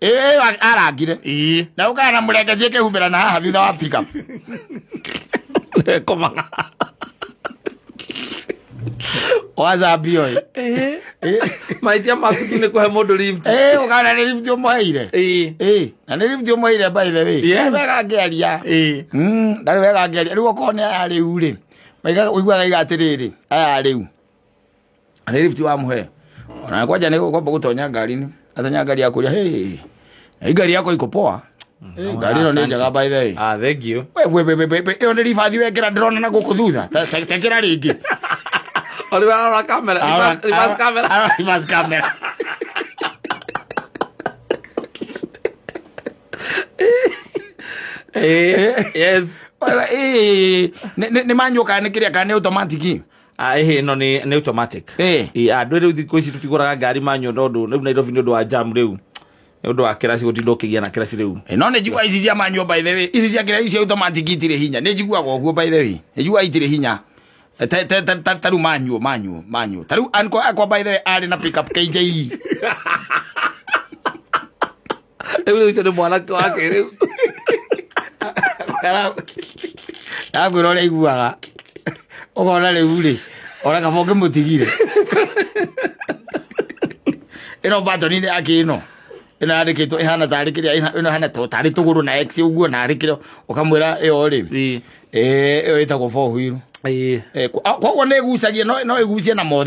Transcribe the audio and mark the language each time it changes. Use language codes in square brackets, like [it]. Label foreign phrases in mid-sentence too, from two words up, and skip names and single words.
[ki] arangire na ũkaga na mũrenge thiĩ kĩhumbĩra na haha thutha wa pickup komaga wazambio maitia maku nĩ kũhe mũndũ lift ũkana nĩ lift ũmũheire na nĩ lift ũmũheire [en] by the way [ki] wega ngĩaria ndarĩ wega ngĩaria rĩu okorwo nĩ aya rĩu rĩ ũiguaga iga atĩrĩrĩ aya rĩu nĩ lift wamũhe ona kwanja nĩ gũkomba gũtonya ngari-inĩ atonya ngari yakũria ngari yako iko poa ngari ĩno nĩ njega [en] by the way thank you [ki] ĩyo nĩ ribathi wekĩra ndĩrona na gũkũ thutha tekĩra rĩngĩ [en] Oliver camera. Reverse camera. Yes. [ki] Nĩ manual kana nĩ kĩrĩa kana nĩ automatic? No nĩ automatic. Andũ rĩu thikũ ici tũtigũraga ngari manual tondũ rĩu Nairobi nĩ ũndũ wa jam rĩu. Nĩ ũndũ wa kĩraci gũtinda ũkĩgia na kĩraci rĩu. No nĩ njigua ici cia manual [en] by the way. [ki] Ici cia kĩraci automatic itirĩ hinya. Nĩ njiguaga ũguo [en] by the way. [ki] Nĩ njigua itirĩ hinya. Taru manual taru anko akwa [en] by the way [ki] ari na pick up KJE rĩu nĩ mwanake wake rĩu agwĩra ũrĩa iguaga ũkona rĩu rĩ ona kaba ũngĩmũtigire ĩno batoni nĩ yake ĩno yandĩkĩtwo ĩhana tarĩ kĩrĩa ĩno hana tarĩ tũgũrũ na X ũguo na arĩ kĩrĩa ũkamwĩra ĩyo rĩ ĩyo ĩtagwo [en] four wheel [ki] koguo nĩ ĩgucagia no ĩgucie na mothe